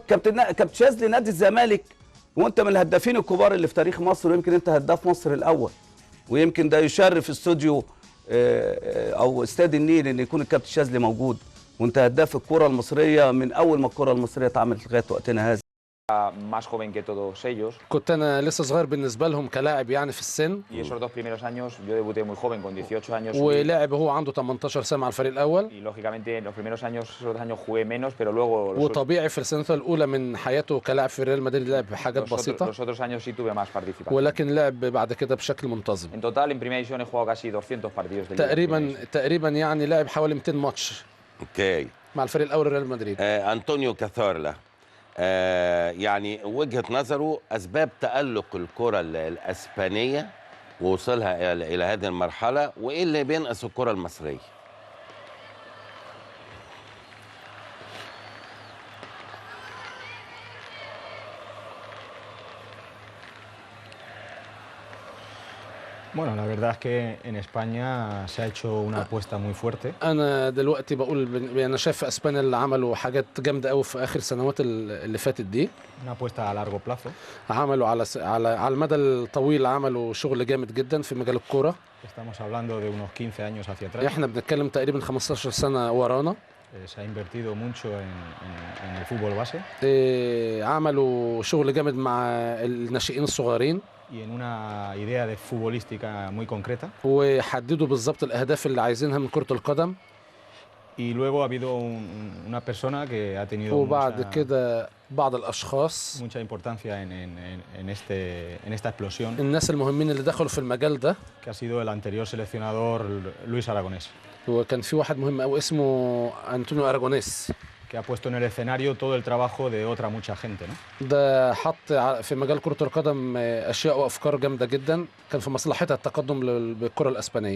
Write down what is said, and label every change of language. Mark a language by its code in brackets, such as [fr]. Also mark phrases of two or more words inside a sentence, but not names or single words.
[ar] كابتن شاذلي، نادي الزمالك وانت من الهدافين الكبار اللي في تاريخ مصر، ويمكن انت هداف مصر الاول، ويمكن ده يشرف استوديو او استاد النيل ان يكون الكابتن شاذلي موجود، وانت هداف الكره المصريه من اول ما الكره المصريه اتعملت لغايه وقتنا هذا. [es] más joven que todos ellos. [ar] كنت انا لسه صغير بالنسبه لهم كلاعب يعني في السن، [es] Y esos 2 primeros años yo debuté muy joven, con 18 años. [ar] ولعب هو عنده 18 سنه مع الفريق الاول. [es] Y lógicamente en los primeros años, esos 2 años jugué menos, pero luego [ar] وطبيعي في السنوات الاولى من حياته كلاعب في ريال مدريد لعب حاجات بسيطه، [es] los otros años sí tuve más participación. [ar] ولكن لعب بعد كده بشكل منتظم. [es] En total en primera división he jugado casi 200 partidos de liga. [ar] تقريبا يعني لعب حوالي 200 ماتش اوكي مع الفريق الاول ريال مدريد. أنطونيو كاثورلا، يعني وجهة نظره أسباب تألق الكرة الأسبانية ووصلها إلى هذه المرحلة، وإيه اللي بينقص الكرة المصرية؟ [es] Bueno, la verdad es que en España se ha hecho una apuesta muy fuerte. [ar] انا دلوقتي بقول انا شايف في اسبانيا اللي عملوا حاجات جامده قوي في اخر سنوات اللي فاتت دي. [es] Una apuesta a largo plazo. [ar] عملوا على المدى الطويل عملوا شغل جامد جدا في مجال الكوره. [es] Estamos hablando de unos 15 años hacia atrás. [ar] احنا بنتكلم تقريبا 15 سنه ورانا. [es] Se ha invertido mucho en el fútbol base. [ar] عملوا شغل جامد مع الناشئين الصغيرين. [es] Y en una idea de futbolística muy concreta. [ar] وحددوا بالظبط الاهداف اللي عايزينها من كرة القدم. [es] Y luego ha habido una persona que ha tenido [ar] وبعد كده بعض الاشخاص [es] mucha importancia en esta explosión. [ar] الناس المهمين اللي دخلوا في المجال ده. [es] Que ha sido el anterior seleccionador Luis Aragonés. [ar] وكان في واحد مهم قوي اسمه أنطونيو أراغونيس. [es] Que ha puesto en el escenario todo el trabajo de otra mucha gente, ¿no? [ar] ده حط في مجال كرة القدم أشياء وأفكار جامدة جدا كان في مصلحتها التقدم بالكرة الإسبانية.